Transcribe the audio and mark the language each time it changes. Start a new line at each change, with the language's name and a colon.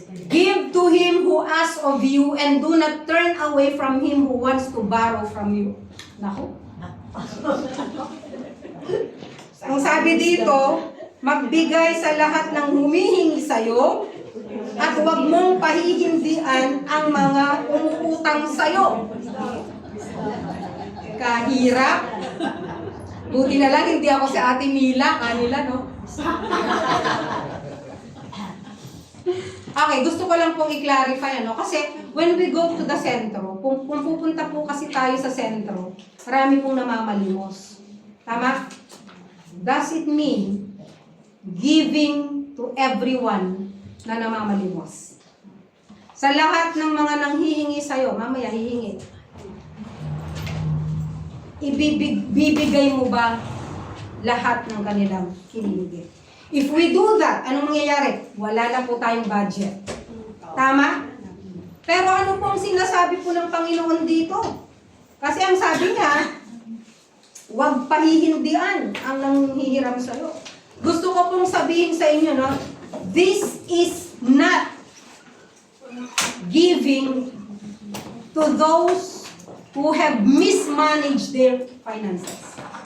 English: Give to him who asks of you and do not turn away from him who wants to borrow from you.
Filipino: Naku. Ang sabi dito, magbigay sa lahat ng humihingi sa'yo at huwag mong pahihindian ang mga umuutang sa'yo. Kahirap. Buti na lang hindi ako si Ate Mila, kanila, no? Okay, gusto ko lang pong i-clarify, kasi
English: when we go to the
Filipino: sentro, kung pupunta po kasi tayo sa sentro, marami pong namamalimos. Tama?
English: Does it mean giving to everyone
Filipino: na namamalimos? Sa lahat ng mga nanghihingi sa'yo, mamaya hihingi, ibibigay mo ba lahat ng kanilang hinihingi?
English: If we do that,
Filipino: anong mangyayari? Wala na po tayong budget. Tama? Pero ano pong sinasabi po ng Panginoon dito? Kasi ang sabi niya, huwag pahihindian ang nanghihiram sa'yo. Gusto ko pong sabihin sa inyo,
English: this is not giving to those who have mismanaged their finances.